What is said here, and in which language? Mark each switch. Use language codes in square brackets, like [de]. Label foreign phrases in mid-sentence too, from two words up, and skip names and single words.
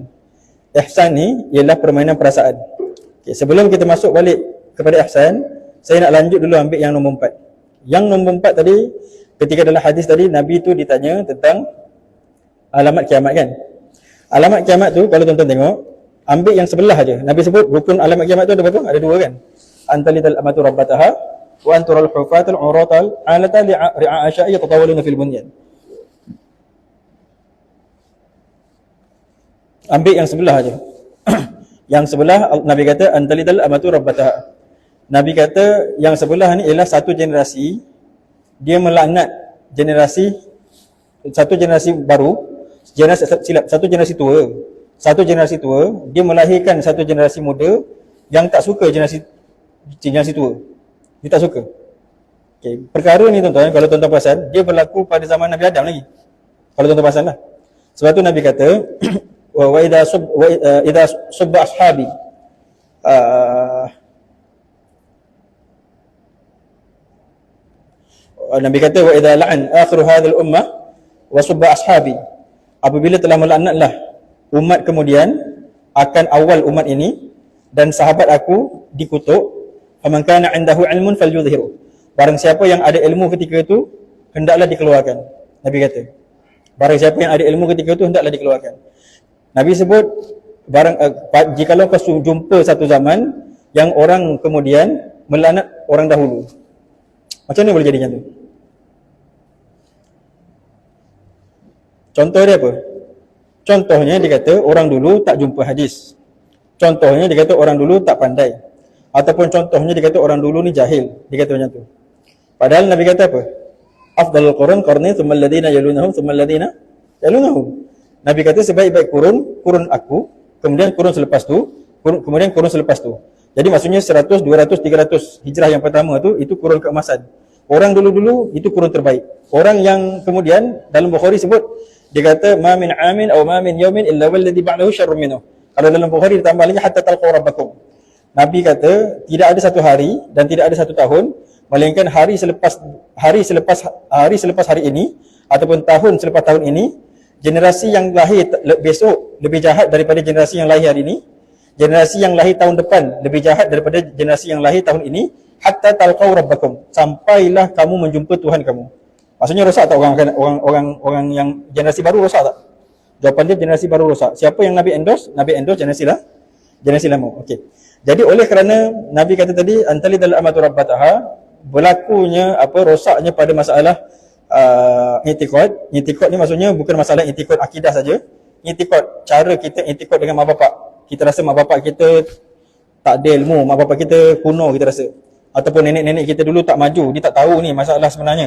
[ms] Ihsan ni ialah permainan perasaan. Okay, sebelum kita masuk balik kepada ihsan, saya nak lanjut dulu ambil yang nombor 4. Yang nombor 4 tadi, ketika dalam hadis tadi Nabi tu ditanya tentang alamat kiamat kan. Alamat kiamat tu kalau tuan-tuan tengok, ambil yang sebelah aja. Nabi sebut rukun alamat kiamat tu ada berapa? Ada 2 kan. [ar] أن تلد الأمة ربتها وأن ترى الحفاة العراة العالة رعاء الشاء يتطاولون في البنيان. [ms] Ambil yang sebelah aja. Yang sebelah Nabi kata [ar] أن تلد الأمة ربتها. [ms] Nabi kata yang sebelah ni ialah satu generasi, dia melaknat satu generasi baru, satu generasi tua. Satu generasi tua, dia melahirkan satu generasi muda yang tak suka generasi tua. Dia tak suka. Okay. Perkara ni tuan-tuan, kalau tuan-tuan perasan, dia berlaku pada zaman Nabi Adam lagi. Kalau tuan-tuan perasan lah. Sebab tu Nabi kata [ar] وإذا سب أصحابي [ms] Nabi kata [ar] وإذا لعن آخر هذه الأمة وسب أصحابي, [ms] apabila telah melaknatlah umat kemudian, akan awal umat ini dan sahabat aku dikutuk. [ar] فمن كان عنده علم فليظهره. [ms] Barang siapa yang ada ilmu ketika itu hendaklah dikeluarkan. Nabi kata, barang siapa yang ada ilmu ketika itu hendaklah dikeluarkan. Nabi sebut jikalau kau jumpa satu zaman yang orang kemudian melaknat orang dahulu, macam mana boleh jadi macam tu? Contoh dia apa? Contohnya dia kata orang dulu tak jumpa hadis. Contohnya dia kata orang dulu tak pandai. Ataupun contohnya dia kata orang dulu ni jahil. Dia kata macam tu. Padahal Nabi kata apa? [ar] أفضل القرون قرني ثم الذين يلونهم ثم الذين يلونهم. [ms] Nabi kata sebaik-baik kurun aku, kemudian kurun selepas tu, kemudian kurun selepas tu. Jadi maksudnya 100, 200, 300 hijrah yang pertama tu, itu kurun keemasan. Orang dulu-dulu itu kurun terbaik. Orang yang kemudian dalam Bukhari sebut, dia kata [ar] ما من عام أو ما من يوم إلا والذي بعده شر منه. [ms] Kalau dalam Bukhari ditambah lagi [ar] حتى تلقوا ربكم. [ms] Nabi kata tidak ada satu hari dan tidak ada satu tahun melainkan hari selepas hari ini ataupun tahun selepas tahun ini, generasi yang lahir besok lebih jahat daripada generasi yang lahir hari ini. Generasi yang lahir tahun depan lebih jahat daripada generasi yang lahir tahun ini. [ar] حتى تلقوا ربكم, [ms] sampailah kamu menjumpa Tuhan kamu. Maksudnya rosak tak orang yang generasi baru rosak tak? Jawapan dia generasi baru rosak. Siapa yang Nabi endorse? Nabi endorse generasi lama. Okey. Jadi oleh kerana Nabi kata tadi [ar] أن تلد الأمة ربتها, [ms] berlakunya rosaknya pada masalah i'tiqad. I'tiqad ni maksudnya bukan masalah i'tiqad akidah saja. I'tiqad, cara kita i'tiqad dengan mak bapak. Kita rasa mak bapak kita tak ada ilmu, mak bapak kita kuno kita rasa. Ataupun nenek-nenek kita dulu tak maju, dia tak tahu ni masalah sebenarnya.